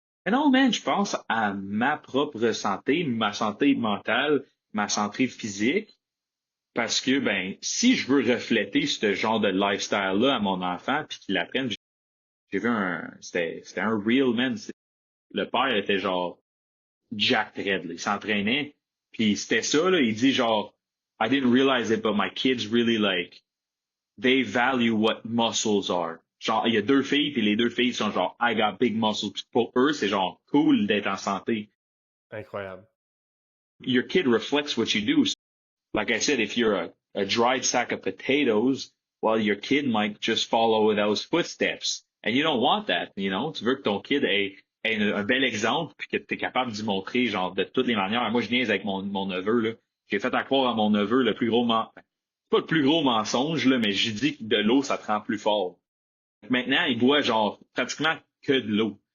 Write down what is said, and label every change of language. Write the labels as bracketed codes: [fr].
[fr] Mais non, man, je pense à ma propre santé, ma santé mentale, ma santé physique. Parce que, ben, si je veux refléter ce genre de lifestyle-là à mon enfant, puis qu'il apprenne, j'ai vu c'était un real man. Le père était genre Jack Red, là. Il s'entraînait, puis c'était ça, là. Il dit genre, [en] I didn't realize it, but my kids really like, they value what muscles are. [fr] Genre, il y a deux filles, puis les deux filles sont genre, [en] I got big muscles. [fr] Puis pour eux, c'est genre cool d'être en santé. Incroyable. [en] Your kid reflects what you do. Like I said, if you're a dried sack of potatoes, well, your kid might just follow those footsteps. And you don't want that, you know? [fr] Tu veux que ton kid ait un bel exemple, puis que tu es capable d'y montrer, genre, de toutes les manières. Moi, je niaise avec mon neveu, là. J'ai fait à croire à mon neveu le plus gros pas le plus gros mensonge, là, mais j'ai dit que de l'eau, ça te rend plus fort. Maintenant, il boit, genre, pratiquement que de l'eau.